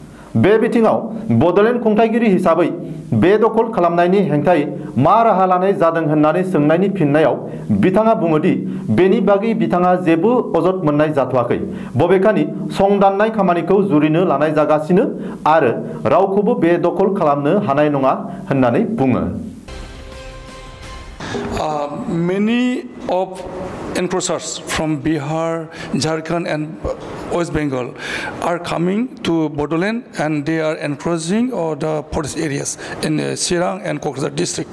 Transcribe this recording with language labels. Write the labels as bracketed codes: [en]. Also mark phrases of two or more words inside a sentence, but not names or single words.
[brx] बे बिथिङाव बडलेण्ड खुंथायगिरि हिसाबै बे दखल खालामनायनि हेंथायै मा राहा लानाय जादों होननानै सोंनायनि फिननायाव बिथाङा बुङो दि बेनि बागै बिथाङा जेबो अजद मोननाय जाथ'वाखै। बबेखानि संदाननाय खामानिखौ जुरिनो लानाय जागासिनो आरो रावखौबो बे दखल खालामनो हानाय नङा होननानै बुङो। [en] Many of encroachers from Bihar, Jharkhand and West Bengal are coming to Bodoland and they are encroaching the forest areas in Sirang and Kokra district.